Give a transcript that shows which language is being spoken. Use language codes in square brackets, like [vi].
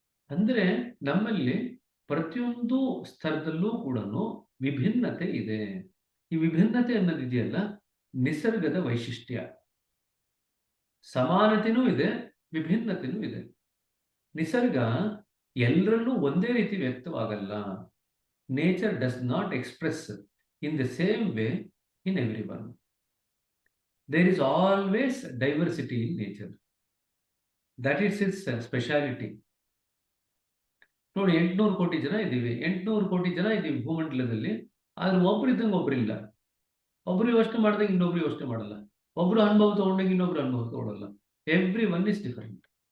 [kn] ಅಂದ್ರೆ ನಮ್ಮಲ್ಲಿ ಪ್ರತಿಯೊಂದು ಸ್ತರದಲ್ಲೂ ಕೂಡ ವಿಭಿನ್ನತೆ ಇದೆ. ಈ ವಿಭಿನ್ನತೆ ಅನ್ನೋದಿದೆಯಲ್ಲ, ನಿಸರ್ಗದ ವೈಶಿಷ್ಟ್ಯ. ಸಮಾನತೆನೂ ಇದೆ, ವಿಭಿನ್ನತೆನೂ ಇದೆ. ನಿಸರ್ಗ ಎಲ್ಲರಲ್ಲೂ ಒಂದೇ ರೀತಿ ವ್ಯಕ್ತವಾಗಲ್ಲ. [en] Nature does not express in the same way in everyone. There is always diversity in nature. That is its speciality. [kn] ನೋಡಿ, 800 ಕೋಟಿ ಜನ ಇದ್ದೀವಿ, 800 ಕೋಟಿ ಜನ ಇದ್ದೀವಿ ಭೂಮಂಡಲದಲ್ಲಿ. ಆದ್ರೆ ಒಬ್ರು ಇದ್ದಂಗೆ ಒಬ್ರಿಲ್ಲ. ಒಬ್ರು ಯೋಚನೆ ಮಾಡಿದಾಗ ಇನ್ನೊಬ್ರು ಯೋಚನೆ ಮಾಡಲ್ಲ. ಒಬ್ರು ಅನುಭವ ತಗೊಂಡಾಗ ಇನ್ನೊಬ್ರು ಅನುಭವ ತಗೊಳ್ಳಲ್ಲ. [en] Everyone is different.